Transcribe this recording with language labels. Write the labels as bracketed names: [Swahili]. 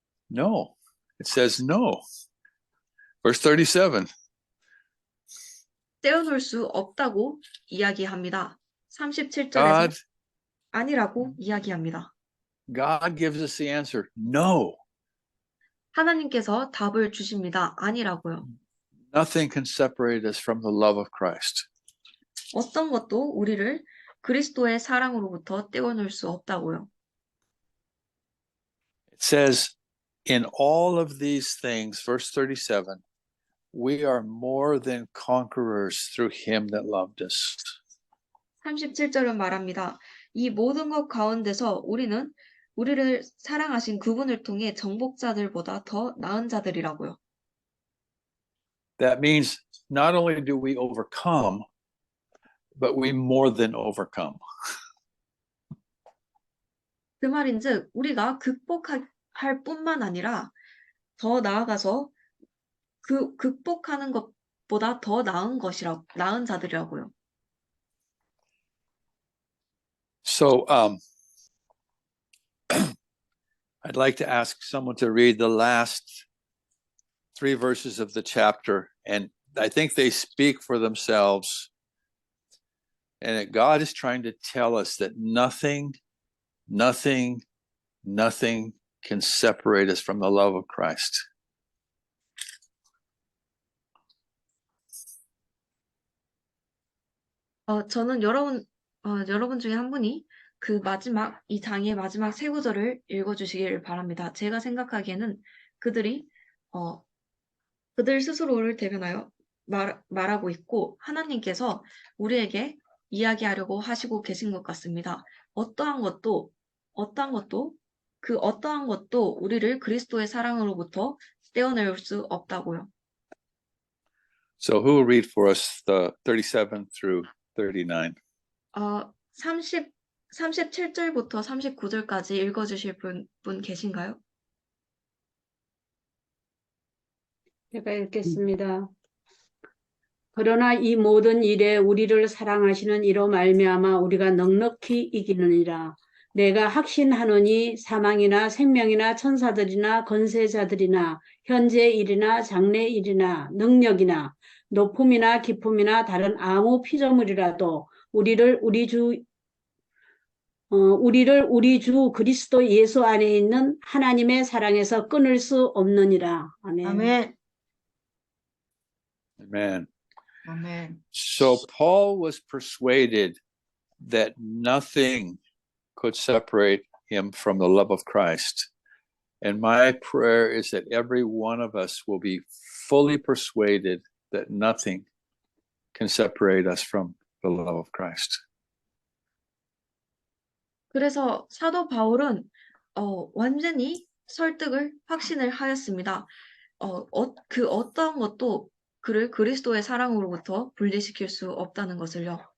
[English] No. It says no. Verse 37. [Korean] 떼어놓을 수 없다고 이야기합니다. 37절에서 [English] God, [Korean] 아니라고 이야기합니다. [English] God gives us the answer. No. [Korean] 하나님께서 답을 주십니다. 아니라고요. [English] Nothing can separate us from the love of Christ. [Korean] 어떤 것도 우리를 그리스도의 사랑으로부터 떼어놓을 수 없다고요. [English] It says, in all of these things, verse 37, we are more than conquerors through him that loved us. [Korean] 37절은 말합니다. 이 모든 것 가운데서 우리는 우리를 사랑하신 그분을 통해 정복자들보다 더 나은 자들이라고요. [English] That means not only do we overcome, but we more than overcome. [Korean] 그 말인즉 우리가 극복할 뿐만 아니라 더 나아가서 그 극복하는 것보다 더 나은 자들이라고요. [English] So I'd like to ask someone to read the last 3 verses of the chapter, and I think they speak for themselves. And that God is trying to tell us that nothing can separate us from the love of Christ. [Korean] 저는 여러분 중에 한 분이 이 장의 마지막 3구절을 읽어주시기를 바랍니다. 제가 생각하기에는 그들 스스로를 대변하여 말하고 있고 하나님께서 우리에게 이야기하려고 하시고 계신 것 같습니다. 어떠한 것도 우리를 그리스도의 사랑으로부터 떼어낼 수 없다고요. [English] So who will read for us the 37 through 39? [Korean] 37절부터 39절까지 읽어주실 분 계신가요? 제가 읽겠습니다. 그러나 이 모든 일에 우리를 사랑하시는 이로 말미암아 우리가 넉넉히 이기느니라. 내가 확신하노니 사망이나 생명이나 천사들이나 권세자들이나 현재 일이나 장래 일이나 능력이나 높음이나 깊음이나 다른 아무 피조물이라도 우리를 우리 주 그리스도 예수 안에 있는 하나님의 사랑에서 끊을 수 없느니라. 아멘. 아멘. [English] Amen. Amen. So Paul was persuaded that nothing could separate him from the love of Christ. And my prayer is that every one of us will be fully persuaded that nothing can separate us from the love of Christ. [Korean] 그래서 사도 바울은 완전히 확신을 하였습니다. 그 어떠한 것도 그를 그리스도의 사랑으로부터 분리시킬 수 없다는 것을요.